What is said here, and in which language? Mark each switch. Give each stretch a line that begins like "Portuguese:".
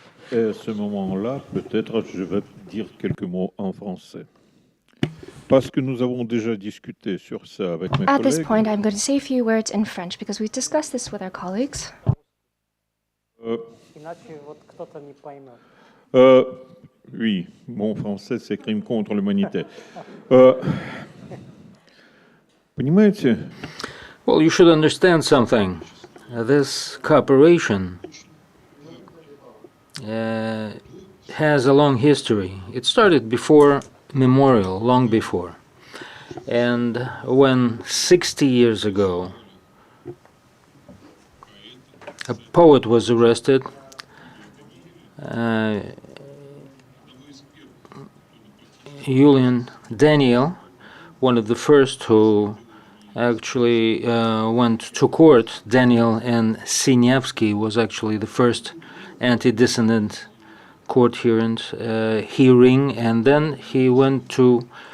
French: Et à ce moment-là, peut-être je vais dire quelques mots en français. Parce que nous avons déjà discuté sur ça avec mes collègues.
English: At this point, I'm going to say a few words in French because we discussed this with our colleagues.
French: Oui, mon français, c'est crime contre l'humanité.
Russian: Понимаете?
English: Well, you should understand something. This cooperation has a long history. It started before Memorial, long before. And when 60 years ago a poet was arrested, Julian Daniel, one of the first who actually went to court, Daniel and Sinyavsky was actually the first anti-dissident court hearing, and then he went to